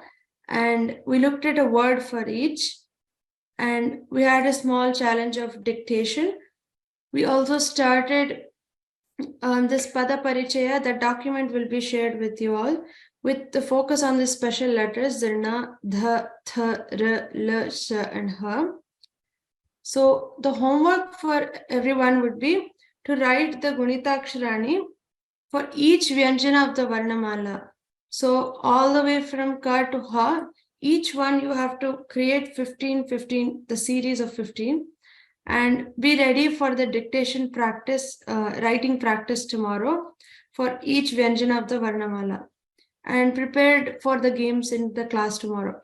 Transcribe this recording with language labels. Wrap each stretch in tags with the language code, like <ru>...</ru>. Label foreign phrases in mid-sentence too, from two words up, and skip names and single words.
<en>And we looked at a word for each. And we had a small challenge of dictation. We also started this</en> <kn>Pada Parichaya.</kn> <en>The document will be shared with you all with the focus on the special letters, the na, dha, tha, ra, la, sha, and ha. So the homework for everyone would be to write the Gunitaksharani for each Vyanjana of the Varnamala. So all the way from Ka to Ha, each one you have to create 15, the series of 15, and be ready for the dictation practice, writing practice tomorrow for each Vyanjana of the Varnamala, and prepared for the games in the class tomorrow.</en>